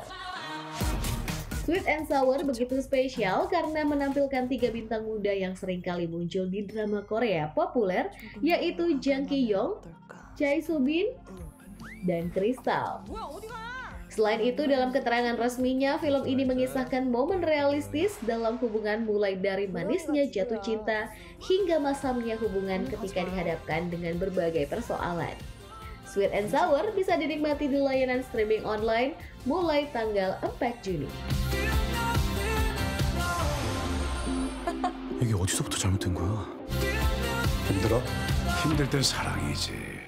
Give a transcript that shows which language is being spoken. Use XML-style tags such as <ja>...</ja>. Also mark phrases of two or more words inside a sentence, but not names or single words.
<id>Sweet and Sour begitu spesial karena menampilkan 3 bintang muda yang sering kali muncul di drama Korea populer, yaitu Jang Ki-young, Chae Soo-bin, dan Crystal. Selain itu, dalam keterangan resminya, film ini mengisahkan momen realistis dalam hubungan mulai dari manisnya jatuh cinta hingga masamnya hubungan ketika dihadapkan dengan berbagai persoalan. Sweet and Sour bisa dinikmati di layanan</id> <en>streaming online</en> <id>mulai tanggal 4 Juni.</id> <ko>이게 어디서부터 잘못된 거야? 힘들어? 힘들 땐 사랑이지.</ko>